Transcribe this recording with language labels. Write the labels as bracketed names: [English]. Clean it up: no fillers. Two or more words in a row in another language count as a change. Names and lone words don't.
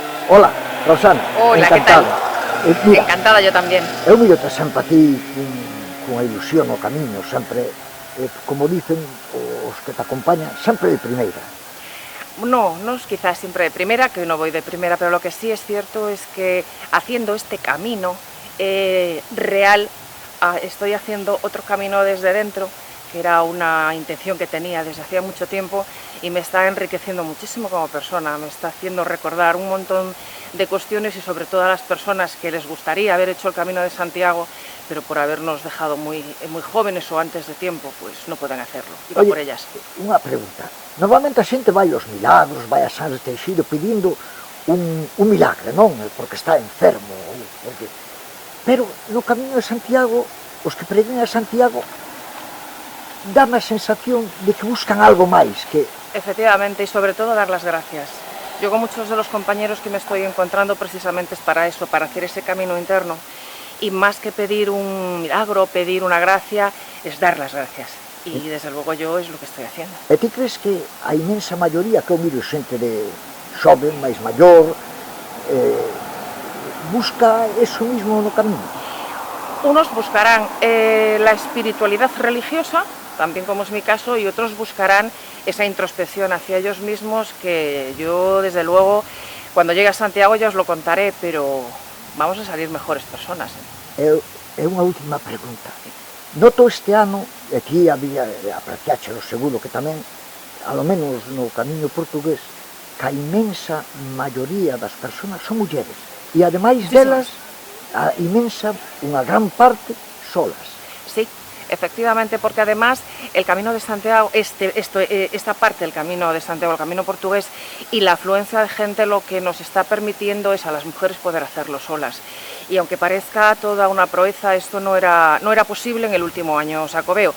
[Galician] Hola, Rosana, Hola, encantado. Mira, Encantada yo tamén. eu miro-te sempre a ti cunha ilusión no camiño, sempre, como dicen os que te acompañan, sempre de primeira. [Spanish] No, no es quizás siempre de primera, que no voy de primera, pero lo que sí es cierto es que haciendo este camino real, estoy haciendo otro camino desde dentro, que era una intención que tenía desde hacía mucho tiempo y me está enriqueciendo muchísimo como persona, me está haciendo recordar un montón de cuestiones y sobre todo a las personas que les gustaría haber hecho el Camino de Santiago, pero por habernos dejado muy jóvenes o antes de tiempo, pues no pueden hacerlo. Iba Oye, por ellas. [Galician] unha pregunta. Normalmente a xente vai aos milagros, vai a San Teixido pedindo un milagre, non? Porque está enfermo, porque... Pero no Camiño de Santiago, os que peregrinan a Santiago, dame a sensación de que buscan algo máis, que... [Spanish] Efectivamente, y sobre todo dar las gracias. Yo con muchos de los compañeros que me estoy encontrando precisamente es para eso, para hacer ese camino interno. Y más que pedir un milagro, pedir una gracia, es dar las gracias. Y desde luego yo es lo que estoy haciendo. [Galician] E ti crees que a inmensa maioría, que eu miro xente de xoven, máis maior, busca [Spanish] eso mismo [Galician] no camiño? [Spanish] Unos buscarán la espiritualidad religiosa, también como es mi caso, y otros buscarán esa introspección hacia ellos mismos que yo, desde luego, cuando llegue a Santiago ya os lo contaré, pero vamos a salir mejores personas. [Galician] É unha última pregunta. Noto este ano, e aquí había apreciáchelo seguro que tamén, alo menos no camiño portugués, que a inmensa maioría das persoas son mulleres. E ademais delas, a inmensa, unha gran parte, solas. [Spanish] Sí, efectivamente, porque además el Camino de Santiago, esta parte del Camino de Santiago, el Camino portugués, y la afluencia de gente lo que nos está permitiendo es a las mujeres poder hacerlo solas. Y aunque parezca toda una proeza, esto no era posible en el último año Xacobeo.